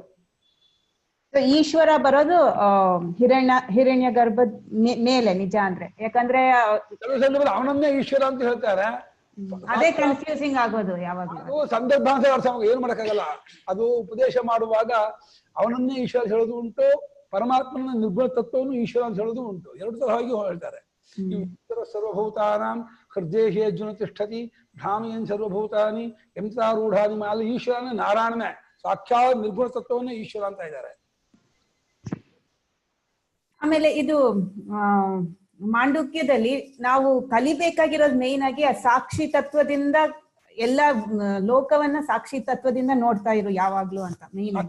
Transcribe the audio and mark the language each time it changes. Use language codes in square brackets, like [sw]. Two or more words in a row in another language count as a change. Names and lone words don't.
[kn] ಈಶ್ವರ ಬರೋದು ಹಿರಣ್ಯ ಗರ್ಭದ ಮೇಲೆ ನಿಜ ಅಂದ್ರೆ, ಯಾಕಂದ್ರೆ ಅವನನ್ನೇ ಈಶ್ವರ ಅಂತ ಹೇಳ್ತಾರೆ. ಅದೇ ಕನ್ಫ್ಯೂಸಿಂಗ್ ಆಗೋದು ಯಾವಾಗಲೂ. ಸಂದರ್ಭಾಂಶ ಅರ್ಥ ಏನ್ ಮಾಡಕ್ಕಾಗಲ್ಲ. ಅದು ಉಪದೇಶ ಮಾಡುವಾಗ ಅವನನ್ನೇ ಈಶ್ವರ ಹೇಳೋದು ಉಂಟು, ಪರಮಾತ್ಮನ ನಿರ್ಗುಣ ತತ್ವವನ್ನು ಈಶ್ವರ ಅಂತ ಹೇಳೋದು ಉಂಟು. ಎರಡು ತರವಾಗಿ ಹೇಳ್ತಾರೆ. [sa] ಈಶ್ವರ ಸರ್ವಭೂತಾನಾಂ ಹೃದಯ ಅರ್ಜುನ ತಿಷ್ಠತಿ ಭ್ರಾಮಿಯನ್ ಸರ್ವಭೂತಾನಿ ಎಂತಾರೂಢಾನಿ ಮಾಲ. [kn] ಈಶ್ವರನೇ ನಾರಾಯಣನೇ ಸಾಕ್ಷಾತ್ ನಿರ್ಗುಣ ತತ್ವವನ್ನೇ ಈಶ್ವರ ಅಂತ ಇದ್ದಾರೆ. ಆಮೇಲೆ ಇದು ಮಾಂಡುಕ್ಯದಲ್ಲಿ ನಾವು ಕಲಿಬೇಕಾಗಿರೋದು ಮೇನ್ ಆಗಿ ಆ ಸಾಕ್ಷಿ ತತ್ವದಿಂದ ಎಲ್ಲ ಲೋಕವನ್ನ ಸಾಕ್ಷಿ ತತ್ವದಿಂದ ನೋಡ್ತಾ ಇರು ಯಾವಾಗ್ಲೂ ಅಂತ ಮೇನ್ ಆಗಿ.